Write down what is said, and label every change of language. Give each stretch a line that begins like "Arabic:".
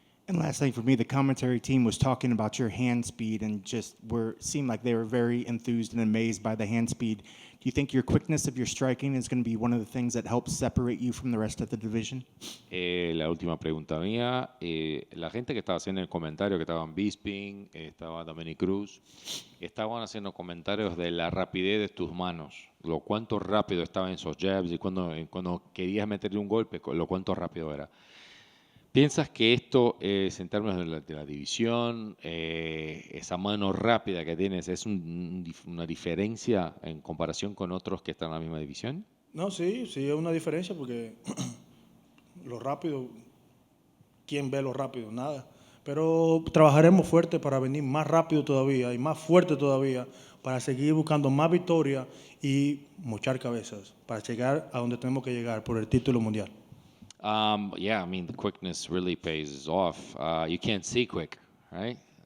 English: And last thing for me, the commentary team was talking about your hand speed and just seemed like they were very enthused and amazed by the hand speed. Do you think your quickness of your striking is going to be one of the things that helps separate you from the rest of the division?
Spanish: La última pregunta mía, la gente que estaba haciendo el comentario, que estaban Bisping, estaba Dominic Cruz, estaban haciendo comentarios de la rapidez de tus manos, lo cuánto rápido estaban esos jabs y cuando querías meterle un golpe, lo cuánto rápido era. ¿Piensas que esto es, en términos de la división, esa mano rápida que tienes, es una diferencia en comparación con otros que están en la misma división? No, sí, sí es una diferencia porque lo rápido, ¿quién ve lo rápido? Nada. Pero trabajaremos fuerte para venir más rápido todavía y más fuerte todavía para seguir buscando más victorias y mochar cabezas para llegar a donde tenemos que llegar por el título mundial.
English: Yeah, I mean, the quickness really pays off. You can't see quick, right?